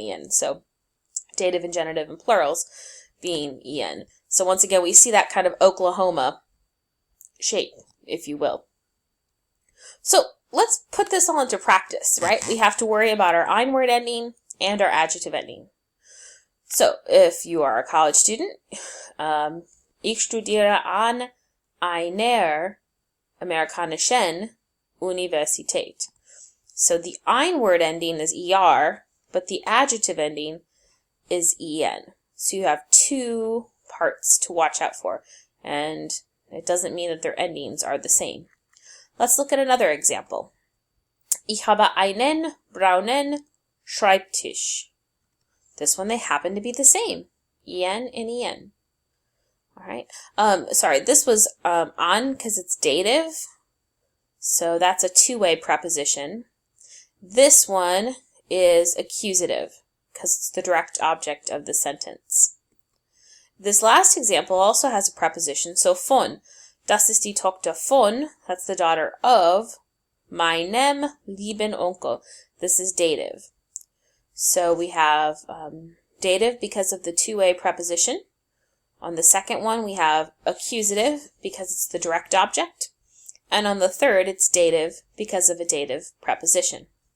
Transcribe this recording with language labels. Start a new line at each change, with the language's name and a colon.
English: So dative and genitive and plurals being en. So once again, we see that kind of Oklahoma shape, if you will. So let's put this all into practice, right? We have to worry about our EIN word ending and our adjective ending. So if you are a college student,
German: ich studiere an einer amerikanischen Universität.
English: So the EIN word ending is er, but the adjective ending is en. So you have two parts to watch out for, and it doesn't mean that their endings are the same. Let's look at another example.
German: Ich habe einen braunen Schreibtisch.
English: This one, they happen to be the same. En and en. All right. Sorry, this was an because it's dative. So that's a two-way preposition. This one is accusative because it's the direct object of the sentence. This last example also has a preposition. So von.
German: Das ist die Tochter von,
English: that's the daughter of,
German: meinem lieben Onkel.
English: This is dative. So we have dative because of the two-way preposition. On the second one, we have accusative because it's the direct object. And on the third, it's dative because of a dative preposition.